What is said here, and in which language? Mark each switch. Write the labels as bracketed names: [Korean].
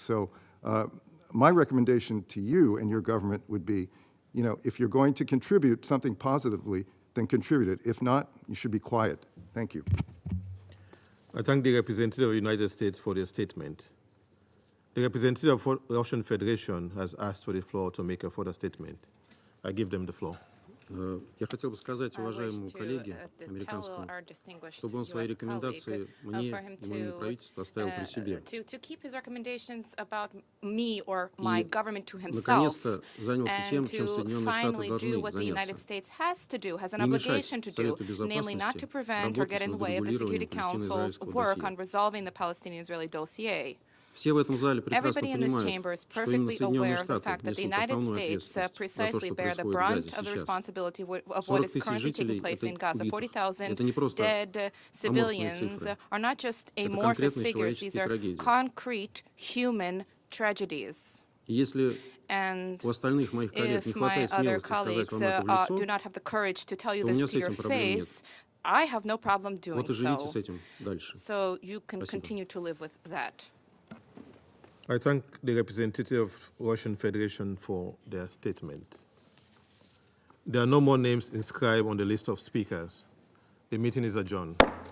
[English] So my recommendation to you and your government would be, if you're going to contribute something positively, then contribute it. If not, you should be quiet. Thank you. I thank the representative of the United States for their statement. The representative of the Russian Federation has asked for the floor to make a further statement. I give them the floor. [Russian] Я хотел бы сказать уважаемому коллеге американскому, чтобы он свои рекомендации мне и моему правительству оставил при себе. Наконец-то занялся тем, чем Соединенные Штаты должны заняться. Не мешать Совету Безопасности работать над урегулированием палестино-израильского досье. Все в этом зале прекрасно понимают, что именно Соединенные Штаты несут основную ответственность за то, что происходит в Газе сейчас. 40 тысяч жителей — это не просто аморфные цифры, это конкретные человеческие трагедии. И если у остальных моих коллег не хватает смелости сказать вам это в лицо, то у меня с этим проблем нет. Вот и живите с этим дальше. Спасибо. [English] I thank the representative of the Russian Federation for their statement. There are no more names inscribed on the list of speakers. The meeting is adjourned.